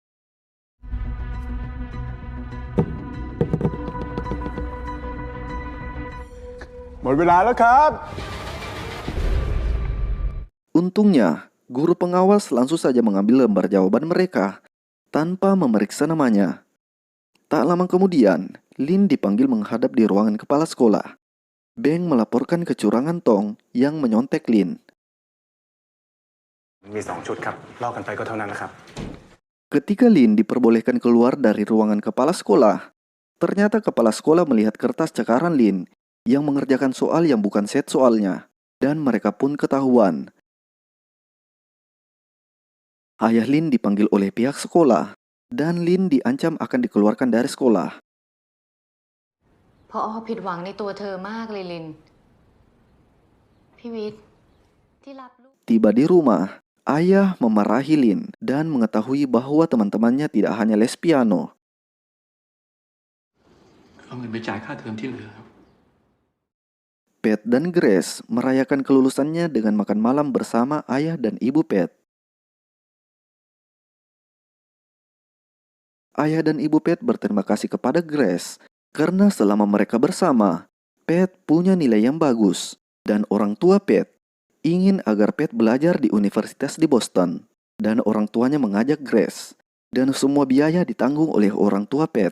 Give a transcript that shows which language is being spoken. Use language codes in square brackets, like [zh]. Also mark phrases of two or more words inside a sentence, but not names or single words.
[id] Untungnya, guru pengawas langsung saja mengambil lembar jawaban mereka tanpa memeriksa namanya. Tak lama kemudian, Lin dipanggil menghadap di ruangan kepala sekolah. Beng melaporkan kecurangan Tong yang menyontek Lin. [th] มี2 ชุดครับลอกกันไปก็เท่านั้นแหละครับ [id] Ketika Lin diperbolehkan keluar dari ruangan kepala sekolah, ternyata kepala sekolah melihat kertas cakaran Lin yang mengerjakan soal yang bukan set soalnya, dan mereka pun ketahuan. Ayah Lin dipanggil oleh pihak sekolah, dan Lin diancam akan dikeluarkan dari sekolah. [th] พอผิดหวังในตัวเธอมากเลยลินพี่วิทย์ที่รับลูก [id] Tiba di rumah, ayah memarahi Lin dan mengetahui bahwa teman-temannya tidak hanya les piano. [th] เอาเงินไปจ่ายค่าเทอมที่เหลือครับ [id] Pat dan Grace merayakan kelulusannya dengan makan malam bersama ayah dan ibu Pat. Ayah dan ibu Pat berterima kasih kepada Grace karena selama mereka bersama, Pat punya nilai yang bagus dan orang tua Pat ingin agar Pat belajar di universitas di Boston, dan orang tuanya mengajak Grace, dan semua biaya ditanggung oleh orang tua Pat.